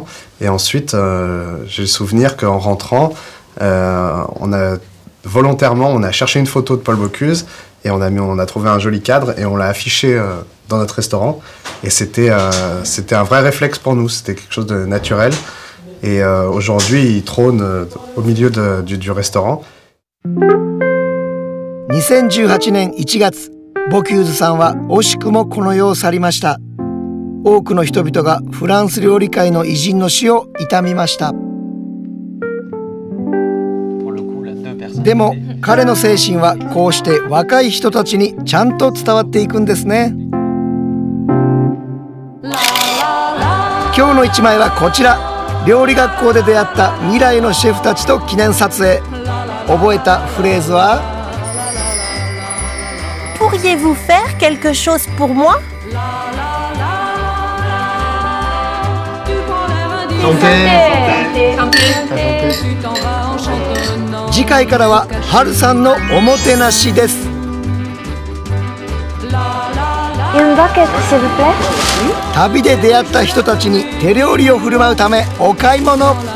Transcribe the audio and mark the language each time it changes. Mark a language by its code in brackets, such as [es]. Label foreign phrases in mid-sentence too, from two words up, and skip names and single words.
[fr] Et ensuite, j'ai le souvenir qu'en rentrant, on a cherché une photo de Paul Bocuse et on a trouvé un joli cadre et on l'a affiché dans notre restaurant. Et c'était un vrai réflexe pour nous, c'était quelque chose de naturel. Et aujourd'hui, il trône au milieu du restaurant. [ja] 2018 年1月、ボキューズさんは惜しくもこの世を去りました。多くの人々がフランス料理界の偉人の死を悼みました。でも彼の精神はこうして若い人たちにちゃんと伝わっていくんですね。今日の一枚はこちら。料理学校で出会った未来のシェフたちと記念撮影。覚えたフレーズは [fr] Pourriez-vous faire quelque chose pour moi? [ja] 次回からは春さんのおもてなしです。旅で出会った人たちに手料理を振る舞うためお買い物。